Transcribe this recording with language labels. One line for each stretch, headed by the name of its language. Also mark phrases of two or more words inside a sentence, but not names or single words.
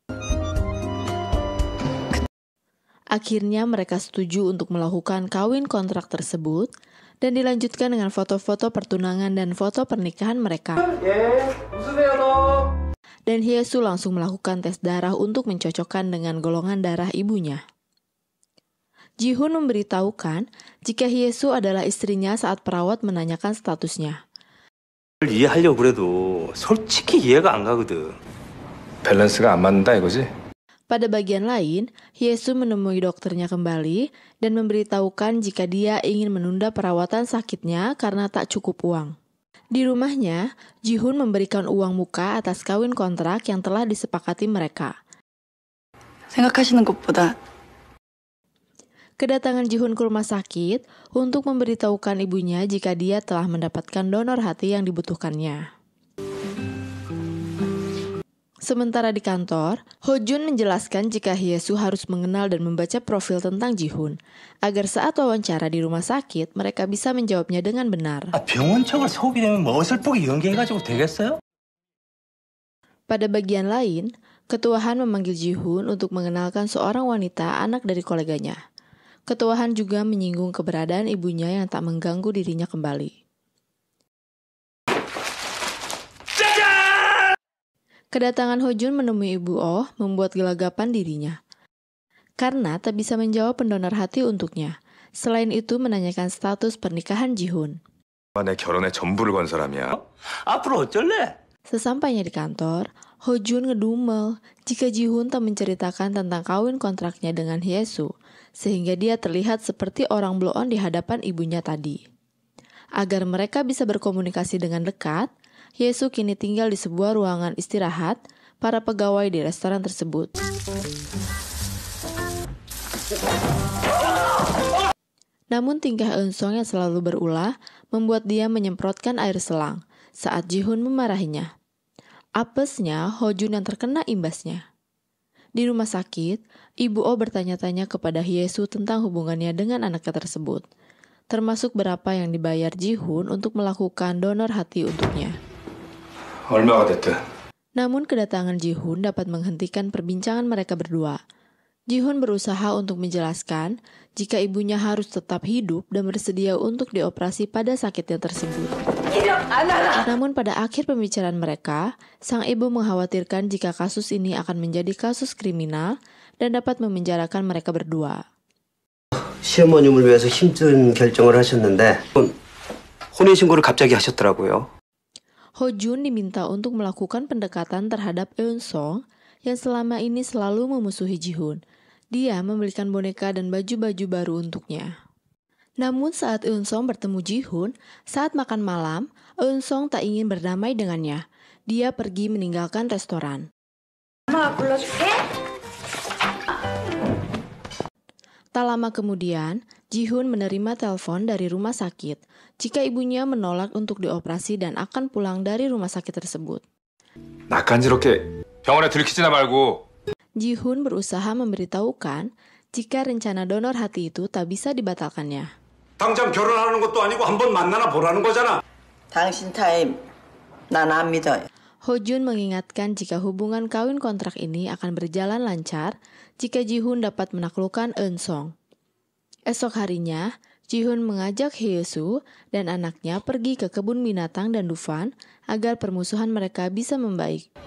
Indonesian: Akhirnya mereka setuju untuk melakukan kawin kontrak tersebut dan dilanjutkan dengan foto-foto pertunangan dan foto pernikahan mereka. Dan Hye-soo langsung melakukan tes darah untuk mencocokkan dengan golongan darah ibunya. Ji-hoon memberitahukan jika Hye-soo adalah istrinya saat perawat menanyakan statusnya.
Korean: 이해하려고 그래도 솔직히 이해가 안 가거든. 밸런스가 안 맞는다 이거지?
Indonesian: Pada bagian lain, Hye-soo menemui dokternya kembali dan memberitahukan jika dia ingin menunda perawatan sakitnya karena tak cukup uang. Di rumahnya, Ji-hoon memberikan uang muka atas kawin kontrak yang telah disepakati mereka.
Korean: 생각하시는 것보다
Indonesian: Kedatangan Ji-hoon ke rumah sakit untuk memberitahukan ibunya jika dia telah mendapatkan donor hati yang dibutuhkannya. Sementara di kantor, Ho-jun menjelaskan jika Hye-soo harus mengenal dan membaca profil tentang Ji-hoon, agar saat wawancara di rumah sakit, mereka bisa menjawabnya dengan benar.
Korean: 병원청을 소급이 되면 뭐 어설프게 연기해가지고 되겠어요?
Indonesian: Pada bagian lain, Ketua Han memanggil Ji-hoon untuk mengenalkan seorang wanita anak dari koleganya. Ketua Han juga menyinggung keberadaan ibunya yang tak mengganggu dirinya kembali. Kedatangan Ho-jun menemui Ibu Oh membuat gelagapan dirinya. Karena tak bisa menjawab pendonor hati untuknya. Selain itu menanyakan status pernikahan Ji-hoon.
Korean: 내 결혼의 전부를 건 사람이야. 앞으로 어쩔래?
Indonesian: Sesampainya di kantor, Ho-jun ngedumel jika Ji-hoon tak menceritakan tentang kawin kontraknya dengan Hye-soo, sehingga dia terlihat seperti orang blow-on di hadapan ibunya tadi. Agar mereka bisa berkomunikasi dengan dekat, Hye-soo kini tinggal di sebuah ruangan istirahat para pegawai di restoran tersebut. Namun tingkah Eun-sung yang selalu berulah membuat dia menyemprotkan air selang saat Ji-hoon memarahinya. Apesnya Ho-jun yang terkena imbasnya. Di rumah sakit, Ibu Oh bertanya-tanya kepada Hye-soo tentang hubungannya dengan anaknya tersebut, termasuk berapa yang dibayar Ji-hoon untuk melakukan donor hati untuknya.
Korean: 얼마가 됐든.
Indonesian: Namun kedatangan Ji-hoon dapat menghentikan perbincangan mereka berdua. Ji-hoon berusaha untuk menjelaskan jika ibunya harus tetap hidup dan bersedia untuk dioperasi pada sakitnya tersebut. Namun pada akhir pembicaraan mereka, sang ibu mengkhawatirkan jika kasus ini akan menjadi kasus kriminal dan dapat memenjarakan mereka berdua.
Korean: 시어머님을 위해서 힘든 결정을 하셨는데 혼인신고를 갑자기 하셨더라고요.
Indonesian: Ho-jun diminta untuk melakukan pendekatan terhadap Eun-sung yang selama ini selalu memusuhi Ji-hoon. Dia membelikan boneka dan baju-baju baru untuknya. Namun saat Eun-sung bertemu Ji-hoon, saat makan malam, Eun-sung tak ingin berdamai dengannya. Dia pergi meninggalkan restoran. Tak lama kemudian, Ji-hoon menerima telepon dari rumah sakit jika ibunya menolak untuk dioperasi dan akan pulang dari rumah sakit tersebut.
Korean: 낯간지럽게 병원에 들키지나 말고.
Indonesian: Ji-hoon berusaha memberitahukan jika rencana donor hati itu tak bisa dibatalkannya.
Korean: 당장 결혼하는 것도 아니고 한번 만나나 보라는 거잖아. 당신 타임 난 안 믿어요.
Indonesian: Ho-jun mengingatkan jika hubungan kawin kontrak ini akan berjalan lancar jika Ji-hoon dapat menaklukkan Eun-song. Esok harinya, Ji-hoon mengajak Hye-soo dan anaknya pergi ke kebun binatang dan Dufan agar permusuhan mereka bisa membaik.